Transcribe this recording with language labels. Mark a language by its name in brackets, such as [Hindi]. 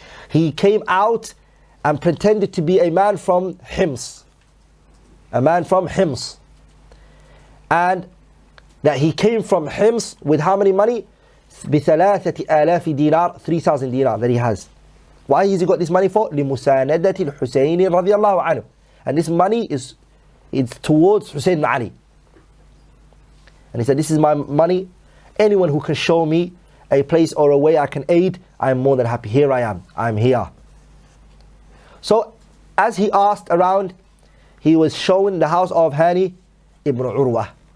[English] He came out and pretended to be a man from Hims. A man from Hims. And that he came from Hims with how many money? بثلاثة آلاف دينار, 3,000 dinar that he has. Why has he got this money for? [Arabic] لمساندة الحسين رضي الله عنه. [English] And this money is towards Hussain ibn Ali. And he said, this is my money. Anyone who can show me a place or a way I can aid, I am more than happy. Here I am. I'm here. So as he asked around, he was shown the house of Hani ibn Urwa.